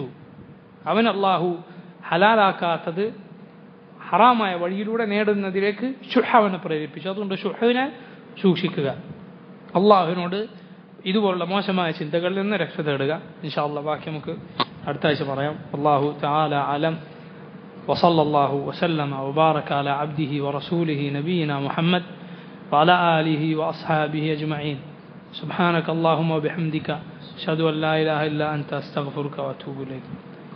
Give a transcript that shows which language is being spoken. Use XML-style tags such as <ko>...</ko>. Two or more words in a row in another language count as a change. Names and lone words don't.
<ml>അവൻ അല്ലാഹു ഹലാലാക്കാത്തത് ഹറാമായ വഴിയിലൂടെ നേടുന്നതിലേക്ക് ഷുഹ് അവനെ പ്രേരിപ്പിച്ചു. അതുകൊണ്ട് ഷുഹിനെ സൂക്ഷിക്കുക. അള്ളാഹുവിനോട് ഇതുപോലുള്ള മോശമായ ചിന്തകളിൽ നിന്ന് രക്ഷ തേടുക.</ml> <ar>إن شاء الله</ar> <ml>ബാക്കി നമുക്ക് അടുത്ത ആഴ്ച പറയാം.</ml> <ar>الله تعالى أعلم. وصلى الله وسلم وبارك على عبده ورسوله نبينا محمد وعلى آله وأصحابه أجمعين. سبحانك اللهم وبحمدك أشهد أن لا إله إلا أنت أستغفرك وأتوب إليك.</ar>